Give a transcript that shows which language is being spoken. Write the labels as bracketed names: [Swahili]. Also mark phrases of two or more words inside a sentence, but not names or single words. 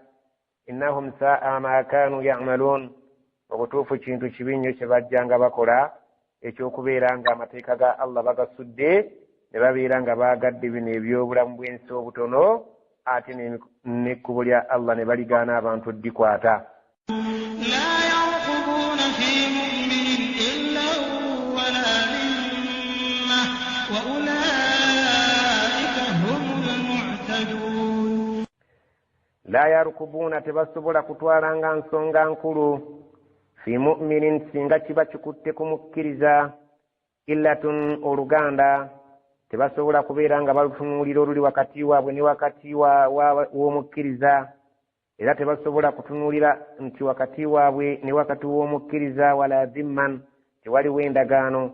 [Arabic] إنهم ساء ما كانوا يعملون, [Ganda] mu butuufu kintu kibi nnyo kye bajjanga bakola, ekyokubeera nga amateeka ga Allah bagasudde ne babeera nga baagadde bino ebyobulamu bw'ensi obutono, ate n'ekkubo lya Allah ne baligaana abantu oddikwata. [Arabic] لا يرقبون في مؤمن إلا ولا ذمة وأولئك هم المعتدون. لا يرقبون, [Ganda] tebasobola kutwalanga nsonga nkulu [Arabic] في مؤمن, [Ganda] singa kiba kikutte kumukkiriza, illatun, oluganda, tebasobola kubeera nga balutunuulira oluli wakati waabwe ne wakati w'omukkiriza, era tebasobola kutunuulira nti wakati waabwe ne wakati w'omukkiriza [Arabic] ولا ذمة, [Ganda] tewaliwo endagaano.